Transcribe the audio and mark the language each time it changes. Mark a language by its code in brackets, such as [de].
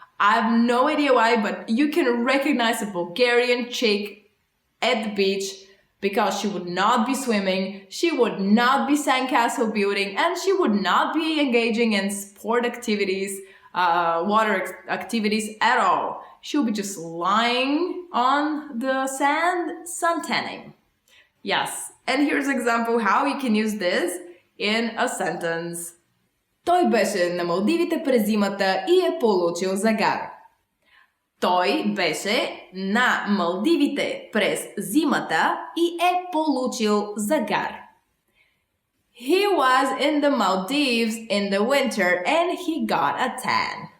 [en] I have no idea why, but you can recognize a Bulgarian chick at the beach because she would not be swimming, she would not be sandcastle building, and she would not be engaging in sport activities, water activities at all. She would be just lying on the sand, suntanning. Yes, and here's an example how you can use this in a sentence. [bg] Той беше на Малдивите през зимата и е получил загар. Той беше на Малдивите през зимата и е получил загар. [en] He was in the Maldives in the winter and he got a tan.